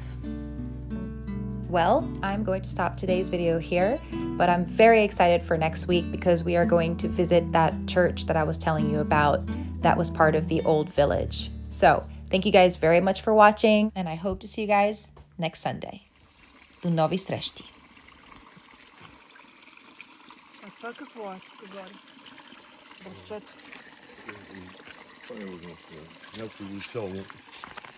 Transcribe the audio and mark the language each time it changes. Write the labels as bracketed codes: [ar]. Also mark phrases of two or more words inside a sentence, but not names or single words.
[en] Well, I'm going to stop today's video here, but I'm very excited for next week because we are going to visit that church that I was telling you about that was part of the old village. So, thank you guys very much for watching, and I hope to see you guys next Sunday. [bg] До нови срещи! А това какво е тук горе? Бръчето. Това не го знам. Някакво село.